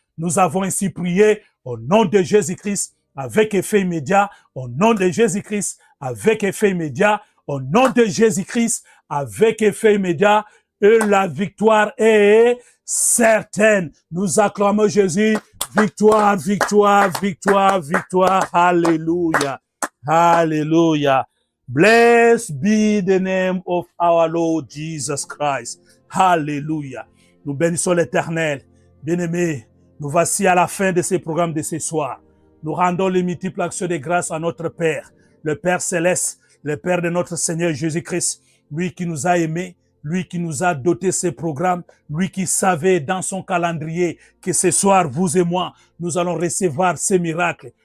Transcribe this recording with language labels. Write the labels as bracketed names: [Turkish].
[French] Nous avons ainsi prié au nom de Jésus-Christ avec effet immédiat, au nom de Jésus-Christ avec effet immédiat, au nom de Jésus-Christ avec effet immédiat, et la victoire est certaine. Nous acclamons Jésus. Victoire, victoire, victoire, victoire. Alléluia. Alléluia. [English] Blessed be the name of our Lord Jesus Christ. [French] Alléluia. Nous bénissons l'Éternel. Bien-aimés, nous voici à la fin de ce programme de ce soir. Nous rendons les multiples actions de grâce à notre Père, le Père Céleste, le Père de notre Seigneur Jésus-Christ, lui qui nous a aimés, lui qui nous a doté ces programmes, lui qui savait dans son calendrier que ce soir, vous et moi, nous allons recevoir ces miracles.